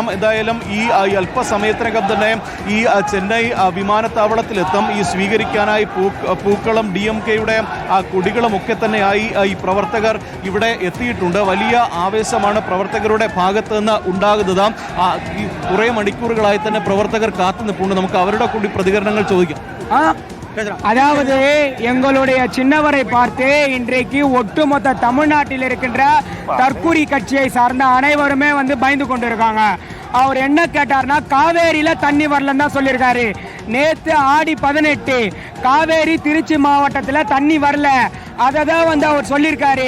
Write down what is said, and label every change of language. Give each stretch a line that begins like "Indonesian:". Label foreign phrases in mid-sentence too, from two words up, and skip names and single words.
Malayalam: എന്തായാലും ഈ അല്പസമയത്തിനകം തന്നെ ഈ ചെന്നൈ വിമാനത്താവളത്തിലെത്തും. ഈ സ്വീകരിക്കാനായി പൂക്കളും DMKയുടെ കൊടികളും ഒക്കെ തന്നെയായി ഈ പ്രവർത്തകർ ഇവിടെ എത്തിയിട്ടുണ്ട്. വലിയ ആവേശമാണ് പ്രവർത്തകരുടെ ഭാഗത്ത് നിന്ന് ഉണ്ടാകുന്നത്. ഈ കുറെ മണിക്കൂറുകളായി തന്നെ പ്രവർത്തകർ കാത്തു നിൽപ്പുണ്ട്. നമുക്ക് അവരുടെ കൂടി പ്രതികരണങ്ങൾ ചോദിക്കാം.
Tamil: அதாவது எங்களுடைய சின்னவரை பார்த்து இன்றைக்கு ஒட்டுமொத்த தமிழ்நாட்டில் இருக்கின்ற தற்கூரி கட்சியை சார்ந்த அனைவருமே பயந்து கொண்டிருக்காங்க. அவர் என்ன கேட்டார்னா காவேரியில தண்ணி வரலன்னு தான் சொல்லியிருக்காரு. நேற்று ஆடி 18 காவேரி திருச்சி மாவட்டத்தில் தண்ணி வரல, அதை தான் அவர் சொல்லியிருக்காரு.